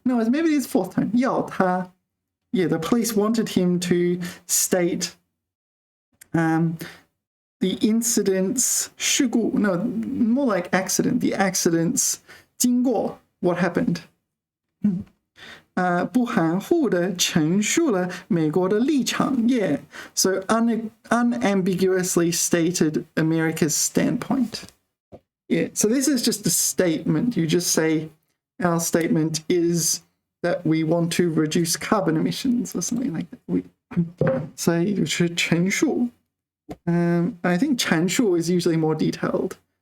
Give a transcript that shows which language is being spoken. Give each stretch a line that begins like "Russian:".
English: No, maybe it's fourth time.
Chinese: 要他.
English: Yeah, the police wanted him to state the incidents 事故. No, more like accident. The accidents 经过 what happened.
Chinese: 不含糊地陈述了美国的立场.
English: Yeah, so unambiguously stated America's standpoint. Yeah, so this is just a statement. You just say our statement is that we want to reduce carbon emissions or something like that. We say 陈述.I think 阐述 is usually more detailed.